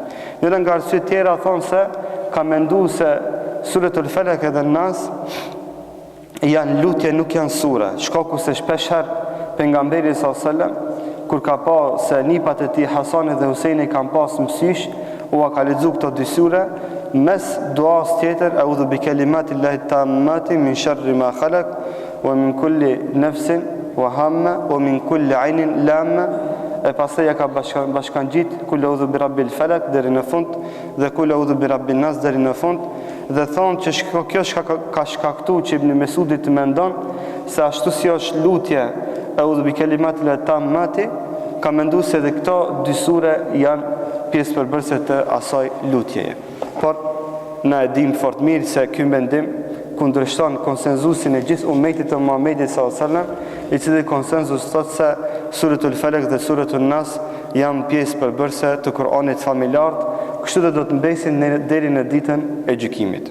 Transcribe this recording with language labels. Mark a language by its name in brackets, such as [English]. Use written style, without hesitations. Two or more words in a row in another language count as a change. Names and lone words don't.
[Albanian] Njëra nga arsyet tjera thonë se ka menduar se Suratul Falaq dhe Nas janë lutje, nuk janë sure. Shkaku se shpeshherë pejgamberi [Arabic] صلى الله عليه وسلم [Albanian] kur ka pa se nipat e tij Hasanit dhe Husejni kanë pas mësysh, u ka lexuar këto dy sure mes duas tjetër, [Arabic] أعوذ بكلمات الله التامة من شر ما خلق ومن كل نفس وهامة و من كل عين لامة, [Albanian] e pastaj ja ka bashkangjit [Arabic] قل أعوذ برب الفلق [Albanian] deri në fund dhe [Arabic] قل أعوذ برب الناس [Albanian] deri në fund, dhe thonë që kjo ka shkaktuar që Ibn Mesudi të mendon se ashtu si është lutje [Arabic] أعوذ بكلمات الله التامة, [Albanian] ka menduar se edhe këto dy sure janë pjesë përbërëse të asaj lutjeje. Por na e dim fort mirë se ky mendim kundërshton konsenzusin e gjithë ummetit të Muhamedit [Arabic] صلى الله عليه وسلم, [Albanian] i cili konsenzus thotë se Suratul Falaq dhe Suratul Nas janë pjesë përbërëse të Kur'anit familjart, kështu dhe do të mbesin deri në ditën e gjykimit.